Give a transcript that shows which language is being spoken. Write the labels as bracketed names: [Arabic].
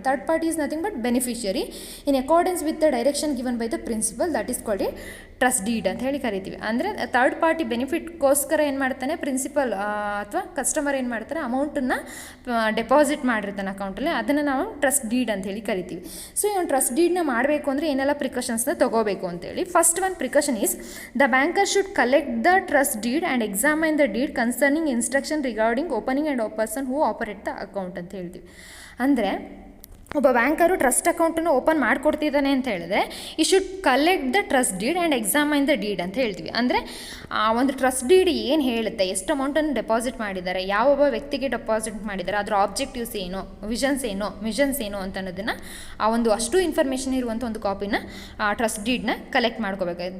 [English] third party is nothing but beneficiary in accordance with the direction given by the principal, that is called a trust deed [Kannada] ಅಂತ ಹೇಳಿ ಕರಿತೀವಿ. ಅಂದರೆ third party ಬೆನಿಫಿಟ್ಗೋಸ್ಕರ ಏನು ಮಾಡ್ತಾನೆ principal ಅಥವಾ customer ಏನು ಮಾಡ್ತಾರೆ, ಅಮೌಂಟನ್ನು ಡೆಪಾಸಿಟ್ ಮಾಡಿರ್ತಾನೆ ಅಕೌಂಟಲ್ಲಿ, ಅದನ್ನು ನಾವು ಟ್ರಸ್ಟ್ ಡೀಡ್ ಅಂತ ಹೇಳಿ ಕರಿತೀವಿ. ಸೊ ಈ ಒಂದು ಟ್ರಸ್ಟ್ ಡೀಡ್ನ ಮಾಡಬೇಕು ಅಂದರೆ ಏನೆಲ್ಲ ಪ್ರಿಕಾಷನ್ಸ್ನ ತೊಗೋಬೇಕು ಅಂತೇಳಿ. [English] first one precaution is, the banker should collect the trust deed and examine the deed concerning instruction regarding opening and a person who operate the account [Kannada] ಅಂತ ಹೇಳ್ತೀವಿ. ಅಂದರೆ ಒಬ್ಬ ಬ್ಯಾಂಕರು ಟ್ರಸ್ಟ್ ಅಕೌಂಟನ್ನು ಓಪನ್ ಮಾಡಿಕೊಡ್ತಿದ್ದಾನೆ ಅಂತ ಹೇಳಿದ್ರೆ [English] ಈ should collect the trust deed and examine the deed [Kannada] ಅಂತ ಹೇಳ್ತೀವಿ. ಅಂದರೆ ಆ ಒಂದು ಟ್ರಸ್ಟ್ ಡೀಡ್ ಏನು ಹೇಳುತ್ತೆ, ಎಷ್ಟು ಅಮೌಂಟನ್ನು ಡೆಪಾಸಿಟ್ ಮಾಡಿದ್ದಾರೆ, ಯಾವೊಬ್ಬ ವ್ಯಕ್ತಿಗೆ ಡೆಪಾಸಿಟ್ ಮಾಡಿದ್ದಾರೆ, ಅದರ ಆಬ್ಜೆಕ್ಟಿವ್ಸ್ ಏನು, ಮಿಷನ್ಸ್ ಏನು ಅಂತ ಅನ್ನೋದನ್ನು ಆ ಒಂದು ಅಷ್ಟು ಇನ್ಫಾರ್ಮೇಷನ್ ಇರುವಂಥ ಒಂದು ಕಾಪಿನ ಟ್ರಸ್ಟ್ ಡೀಡ್ನ ಕಲೆಕ್ಟ್ ಮಾಡ್ಕೋಬೇಕು.